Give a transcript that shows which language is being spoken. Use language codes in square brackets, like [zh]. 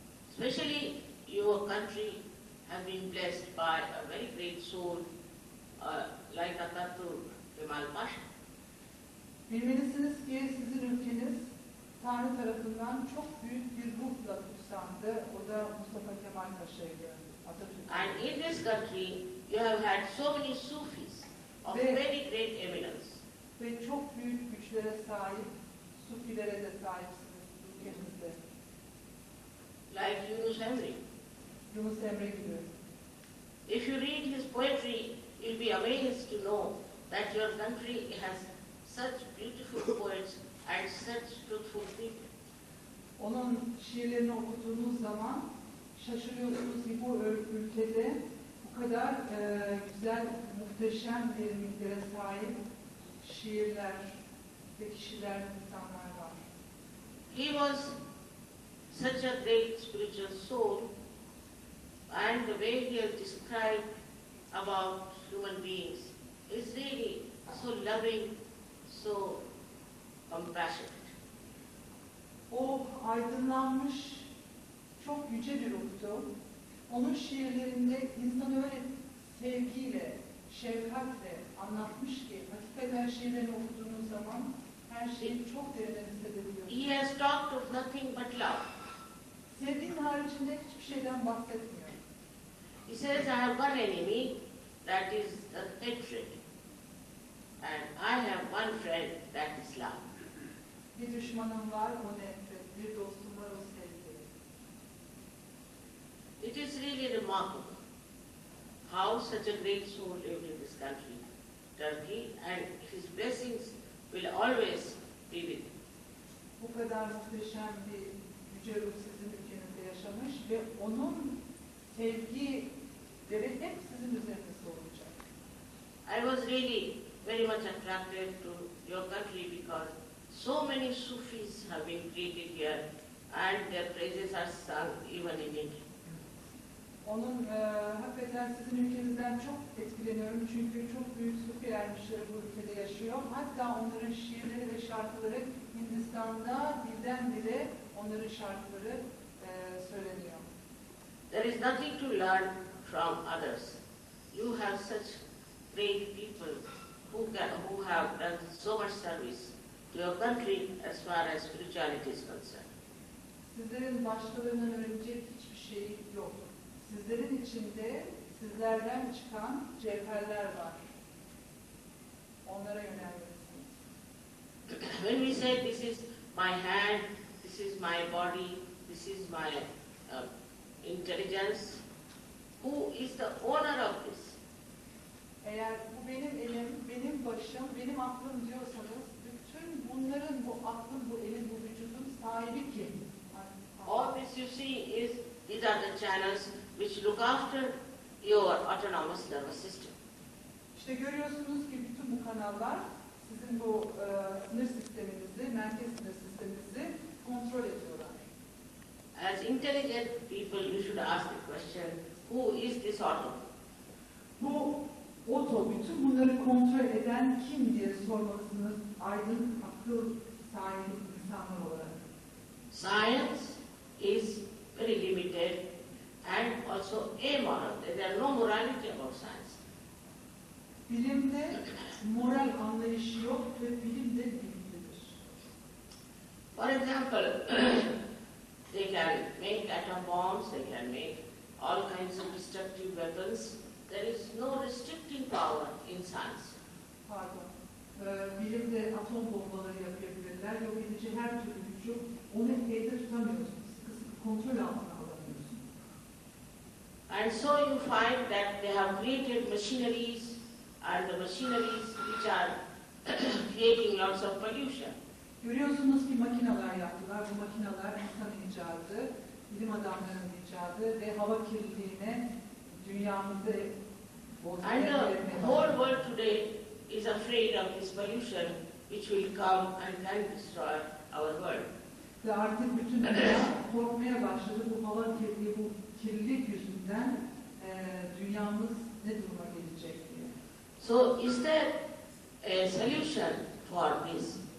[en] Especially your country has been blessed by a very great soul like Atatürk Kemal Pasha. [tr] Bilmelisiniz ki sizin ülkeniz Tanrı tarafından çok büyük bir ruhla kutsandı. O da Mustafa Kemal Paşa'ydı. Atatürk. [en] And in this country, you have had so many Sufis of very great eminence. [tr] Ve çok büyük güçlere sahip, Sufilere de sahipsiniz ülkemizde. [en] Like Yunus Emre. [tr] Yunus Emre gibi. [en] If you read his poetry, you'll be amazed to know that your country has such beautiful poets and such truthful people. [tr] Onun şiirlerini okuduğunuz zaman şaşırıyorsunuz ki bu ülkede bu kadar güzel, muhteşem derinliklere sahip şiirler ve kişiler, insanlar var. [en] He was such a great spiritual soul, and the way he has described about human beings is really so loving, so compassionate. [tr] O aydınlanmış, çok yüce bir ruhtu. Onun şiirlerinde insanı öyle sevgiyle, şefkatle anlatmış ki, hakikaten şiirlerini okuduğunuz zaman her şeyi çok derinden hissedebiliyorsunuz. [en] He has talked of nothing but love. [tr] Sevginin haricinde hiçbir şeyden bahsetmiyor. [en] He says, I have one enemy, that is the hatred. And I have one friend, that is love. [tr] Bir düşmanım var, o nefret. Bir dostum var, o sevgi. [en] It is really remarkable how such a great soul lived in this country, Turkey, and his blessings will always be with him. [tr] Bu kadar muhteşem bir yüce ruh sizin ülkenizde yaşamış ve onun sevgileri hep sizin üzerinizde olacak. [en] I was really very much attracted to your country because so many Sufis have been created here and their praises are sung even in India. [tr] Onun hakikaten sizin ülkenizden çok etkileniyorum çünkü çok büyük Sufi ermişleri bu ülkede yaşıyor. Hatta onların şiirleri ve şarkıları Hindistan'da dilden dile onların şarkıları söyleniyor. [en] There is nothing to learn from others. You have such great people who have done so much service to your country as far as spirituality is concerned. [tr] Sizlerin başkalarından öğrenecek hiçbir şey yok. Sizlerin içinde sizlerden çıkan cevherler var. Onlara yönelmelisiniz. [en] When we say this is my hand, this is my body, this is my intelligence, who is the owner of this? [tr] Eğer bu benim elim, benim başım, benim aklım diyorsanız bütün bunların, bu aklın, bu elin, bu vücudun sahibi kim? [en] All this you see is, these are the channels which look after your autonomous nervous system. [tr] İşte görüyorsunuz ki bütün bu kanallar sizin bu sinir sisteminizi, merkez sinir sisteminizi kontrol ediyorlar. [en] As intelligent people, you should ask the question, who is this auto? [tr] Bu oto, bütün bunları kontrol eden kim diye sormalısınız aydın, akıl sahibi insanlar olarak. [en] Science is very limited and also amoral. There is no morality about science. [tr] Bilimde moral anlayışı yok ve bilim de bilimlidir. [en] For example, they can make atom bombs, they can make all kinds of destructive weapons. There is no restricting power in science. [tr] Pardon. Bilimde atom bombaları yapabilirler. Yok edici her türlü gücü onu elde tutamıyorsunuz. Sıkı sıkı kontrol altına alamıyorsunuz. [en] And so you find that they have created machineries, and the machineries which are creating lots of pollution. [tr] Görüyorsunuz ki makineler yaptılar. Bu makineler insan icadı, bilim adamlarının icadı ve hava kirliliğine dünyamızı [en] And the whole world today is afraid of this pollution which will come and can destroy our world. [tr] Ve artık bütün dünya korkmaya başladı. Bu hava kirliliği, bu kirlilik yüzünden dünyamız ne duruma gelecek diye. [en] So is there a solution for this?